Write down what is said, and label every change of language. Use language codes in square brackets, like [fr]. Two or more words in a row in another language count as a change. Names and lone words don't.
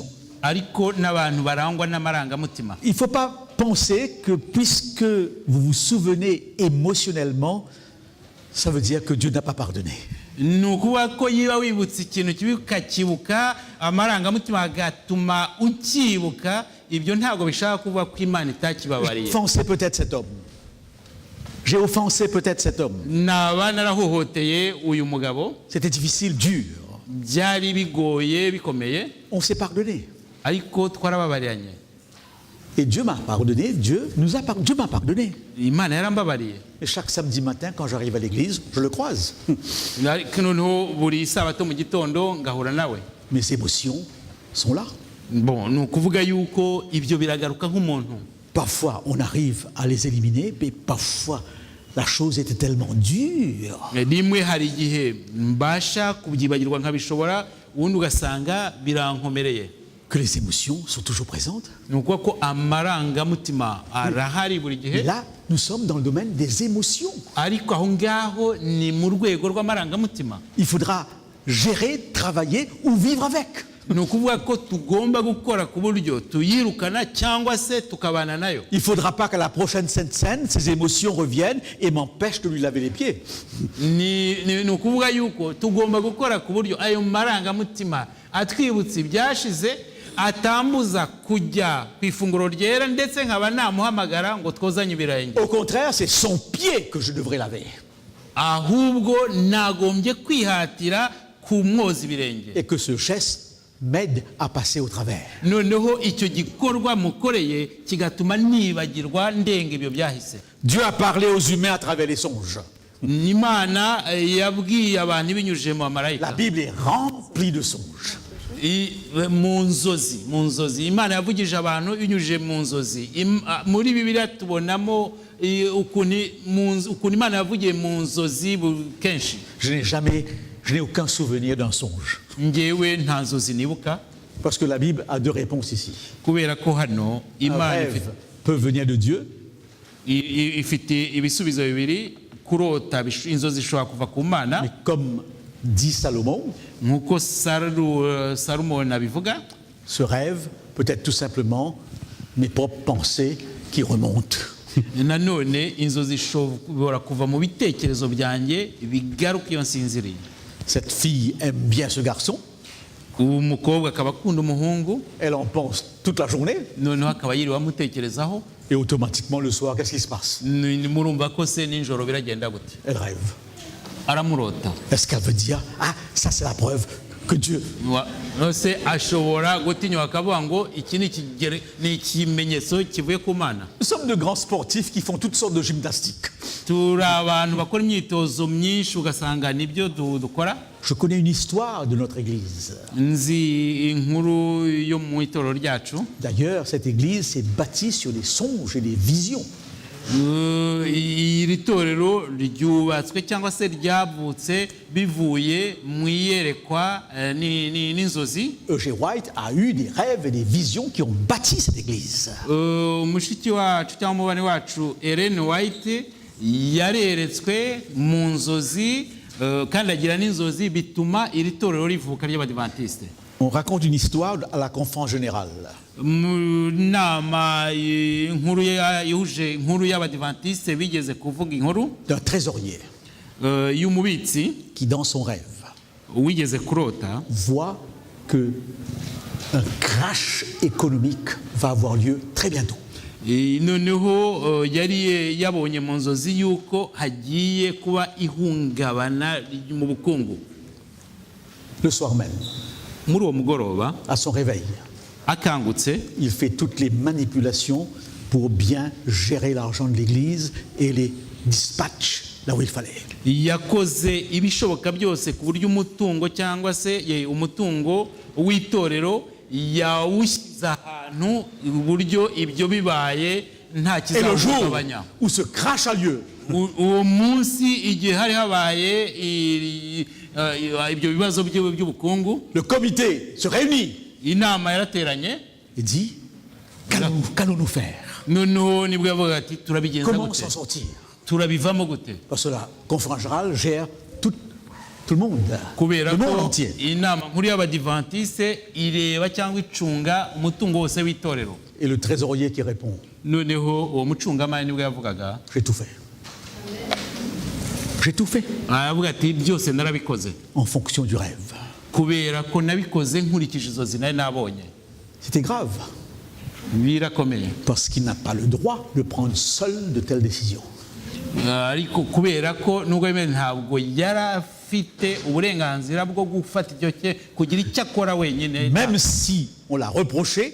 [rw] ariko n'abantu barangwa n'amarangamutima. [fr] Il ne faut pas penser que puisque vous vous souvenez émotionnellement, ça veut dire que Dieu n'a pas pardonné. [rw] Ni ukuvuga ko yiba wibutse ikintu kibi ukakibuka amarangamutima agatuma ukibuka, ibyo ntabwo bishaka kuvuga ko Imana [fr] J'ai [rw] itakibabariye. [fr] offensé peut-être cet homme. J'ai offensé peut-être cet homme. [rw] Naba narahohoteye uyu mugabo, [fr] C'était difficile, dur. [rw] byari bigoye bikomeye, [fr] On s'est pardonné. [rw] ariko twarababariranye. [fr] Et Dieu m'a pardonné, Dieu m'a pardonné. [rw] Imana yarambabariye. [fr] Et chaque samedi matin, quand j'arrive à l'église, je le croise. [rw] Ariko noneho buri sabato mu gitondo ngahura nawe. [fr] Mes émotions sont là. Bon, [rw] ni ukuvuga yuko ibyo biragaruka nk'umuntu. [fr] Parfois, on arrive à les éliminer, mais parfois, la chose était tellement dure. [rw] Rimwe hari igihe mbasha kubyibagirwa nkabishobora, ubundi ugasanga birankomereye. [fr] Que les émotions sont toujours présentes. [rw] Ni ukuvuga ko amarangamutima arahari buri [fr] Et [rw] gihe, [fr] là, nous sommes dans le domaine des émotions. [rw] ariko aho ngaho ni mu rwego rw'amarangamutima. [fr] Il faudra gérer, travailler ou vivre avec. [rw] Ni ukuvuga ko tugomba gukora ku buryo tuyirukana cyangwa se tukabana nayo. [fr] Il ne faudra pas qu'à la prochaine Sainte Seine, ces émotions reviennent et m'empêchent de lui laver les pieds. [rw] Ni ukuvuga yuko tugomba gukora ku buryo ayo marangamutima atwibutsa ibyashize atambuza kujya ku ifunguro ryera, ndetse nkaba namuhamagara ngo twozanye ibirenge. [fr] Au contraire, c'est son pied que je devrais laver. [rw] Ahubwo nagombye kwihatira kumwoza ibirenge. [fr] Et que ce geste m'aide à passer au travers. [rw] Noneho icyo gikorwa mukoreye kigatuma nibagirwa ndenga ibyo byahise. [fr] Dieu a parlé aux humains à travers les songes. [rw] Imana yabwiye abantu binyujije mu [fr] La [rw] bamarayika. [fr] Bible est remplie de songes. [rw] Mu nzozi Imana yavugije abantu binyujije mu nzozi. Muri Bibiliya tubonamo ukuntu Imana yavugiye mu nzozi kenshi. [fr] Je n'ai aucun souvenir d'un songe. [rw] Ngewe nta nzozi nibuka, [fr] Parce que la Bible a deux réponses ici. [rw] kubera ko hano [fr] Un [rw] Imana [fr] rêve peut venir de Dieu, [rw] ifite ibisubizo bibiri. kurota inzozi zishobora kuva ku Mana [fr] Mais comme dit Salomon, [rw] nk'uko Salomon abivuga, [fr] ce rêve peut être tout simplement mes propres pensées qui remontent. [rw] nanone inzozi zishobora kuva mu bitekerezo byanjye bigaruka iyo nsinziriye. [fr] Cette fille aime bien ce garçon, [rw] Umukobwa akaba akunda umuhungu, [fr] elle en pense toute la journée, [rw] noneho akaba yiriwe amutekerezaho, [fr] et automatiquement le soir, qu'est-ce qui se passe? [rw] murumva ko se nijoro biragenda gute? [fr] Elle rêve. [rw] Aramurota. [fr] Est-ce qu'elle veut dire, ah, ça c'est la preuve que Dieu... [rw] Se ashobora gutinyuka akavuga ngo iki ni ikimenyetso kivuye ku Mana. [fr] Nous sommes de grands sportifs qui font toutes sortes de gymnastiques. [rw] Turi abantu bakora imyitozo myinshi ugasanga nibyo dukora. [fr] Je connais une histoire de notre église. [rw] Nzi inkuru yo mu itorero ryacu. [fr] D'ailleurs, cette église s'est bâtie sur des songes et des visions. [rw] Iri torero ryubatswe cyangwa se ryavutse bivuye mu iyerekwa n'inzozi. [fr] E.G. White a eu des rêves et des visions qui ont bâti cette église. [rw] Umushiki wacu cyangwa umubane wacu Ellen White yareretswe mu nzozi kandi agira n'inzozi bituma iri torero rivuka ry'Abadiventiste. [fr] On raconte une histoire à la conférence générale. [rw] Mu nama inkuru y'Abadiventiste bigeze kuvuga inkuru [fr] D'un trésorier [rw] y'umubitsi [fr] qui, dans son rêve, [rw] wigeze kurota [fr] voit que un crash économique va avoir lieu très bientôt. [rw] noneho yari yabonye mu nzozi yuko hagiye kuba ihungabana mu bukungu. [fr] Le soir même, [rw] Muri uwo mugoroba [fr] à son réveil, [rw] akangutse [fr] il fait toutes les manipulations pour bien gérer l'argent de l'église et les dispatchs là où il fallait. [rw] yakoze ibishoboka byose ku buryo umutungo cyangwa se umutungo w'itorero yawushyize ahantu uburyo ibyo bibaye nta [fr] Et le jour [rw] kizahungabanya. [fr] où ce crash a lieu, [rw] Uwo munsi igihe hari habaye ibyo bibazo by'ubukungu, [fr] le comité se réunit [rw] inama yarateranye, [fr] et dit, qu'allons-nous faire? [rw] noneho nibwo yavuga ati turabigenza [fr] Comment [rw] gute, [fr] s'en sortir? [rw] turabivamo gute? [fr] Parce que la conférence générale gère tout le monde, [rw] Kubera [fr] le monde [rw] ko [fr] entier. [rw] inama nkuru y'Abadiventiste ireba cyangwa icunga umutungo wose w'itorero. [fr] Et le trésorier qui répond, [rw] Noneho uwo mucungamari nibwo yavugaga, [fr] j'ai tout fait. J'ai tout fait [rw] aravuga ati byose narabikoze [fr] en fonction du rêve. [rw] kubera ko nabikoze nkurikije inzozi nari nabonye. [fr] C'était grave, [rw] Birakomeye [fr] parce qu'il n'a pas le droit de prendre seul de telles décisions. [rw] ariko kubera ko nubwo yemeye ntabwo yari afite uburenganzira bwo gufata kugira icyo akora wenyine. [fr] Même si on l'a reproché,